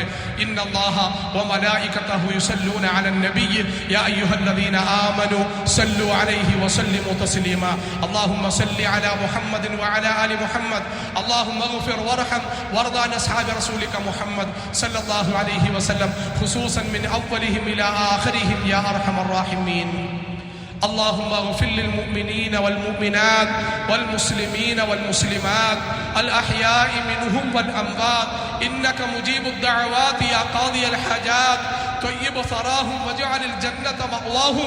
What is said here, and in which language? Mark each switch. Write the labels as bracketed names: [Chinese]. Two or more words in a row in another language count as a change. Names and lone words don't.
[Arabic] إن الله وملائكته يصلون على النبي يا أيها الذين آمنوا صلوا عليه وسلموا تسليما. اللهم صل على محمد وعلى آل محمد. اللهم اغفر وارحم وارض عن أصحاب رسولك محمد صلى الله عليه وسلم خصوصا من أولهم إلى آخرهم يا أرحم الراحمين. اللهم اغفر للمؤمنين والمؤمنات والمسلمين والمسلمات الأحياء منهم والأموات إنك مجيب الدعوات يا قاضي الحاجات طيب ثراهم واجعل الجنة مأواهم.